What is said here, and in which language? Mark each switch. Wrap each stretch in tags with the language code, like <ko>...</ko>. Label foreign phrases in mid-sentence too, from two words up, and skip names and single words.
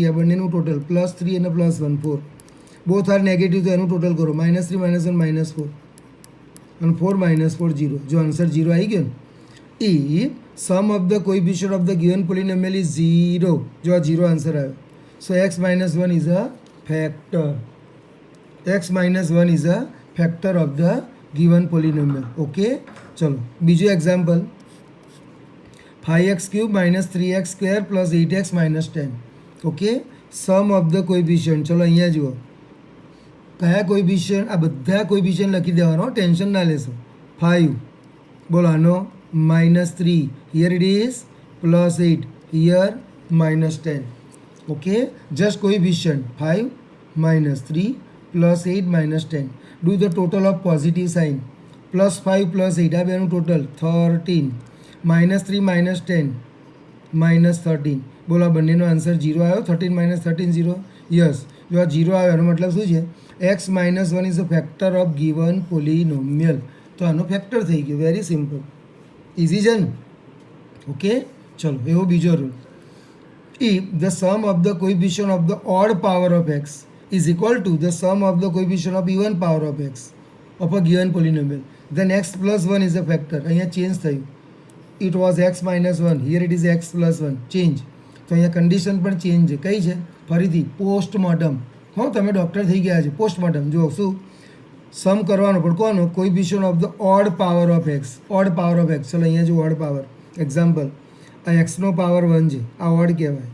<gu>આ બંનેનું ટોટલ +3 અને +1 4.</gu> <en>both are negative</en> <gu>તો એનું ટોટલ કરો. -3 -1 -4 અને 4 -4 0. જો આન્સર 0 આવી ગયો ને.</gu> <en>ઈ sum of the coefficient of the given polynomial is 0.</en> <gu>જો આ 0 આન્સર આવ્યો</gu> <en>સો x minus 1 is a factor. x minus 1 is a factor of the given polynomial.</en> <gu>Okay, ચલો બીજું એક્ઝામ્પલ.</gu> <en>5x cube minus 3x square plus 8x minus 10.</en> <gu>ઓકે,</gu> <en>sum of the coefficient.</en> <gu>ચલો અહીંયા જુઓ કયા કોઇફિશિયન્ટ. આ બધા કોઇફિશિયન્ટ લખી દેવાનો, ટેન્શન ના લેશો. 5 બોલો આનો -3,</gu> <en>here it is +8,</en> <gu>હિયર -10.</gu> <en>Okay, just coefficient 5 -3 +8 -10. Do the total of positive sign.</en> <gu>+5 +8 આ બેનું ટોટલ 13. -3 -10 -13. બોલો આ બંનેનો આન્સર 0 આવ્યો. 13 -13 0. યસ, જો આ 0 આવ્યો એનો મતલબ શું છે?</gu> <en>x minus 1 is a factor of given polynomial.</en> <gu>તો આનો ફેક્ટર થઈ ગયો.</gu> <en>very simple,</en> <gu>ઇઝી છે ને. ઓકે ચલો એવો બીજો રૂલ.</gu> <en>If the sum of the coefficient of the odd power of x is equal to the sum of the coefficient of even power of x of a given polynomial, then x plus 1 is a factor.</en> <gu>અહીંયા ચેન્જ થયું.</gu> <en>It was x minus 1, here it is x plus 1.</en> <gu>ચેન્જ. તો અહીંયા કન્ડિશન પણ ચેન્જ છે. કઈ છે? ફરીથી પોસ્ટમોર્ટમ. હો તમે ડૉક્ટર થઈ ગયા છે. પોસ્ટમોર્ટમ જો શું સમ કરવાનો પણ કોનો?</gu> <en>coefficient of the odd power of x. odd power of x.</en> <gu>ચલો અહીંયા જો</gu> <en>odd power example.</en> <gu>આ એક્સનો પાવર 1 છે, આ ઓડ કહેવાય.</gu>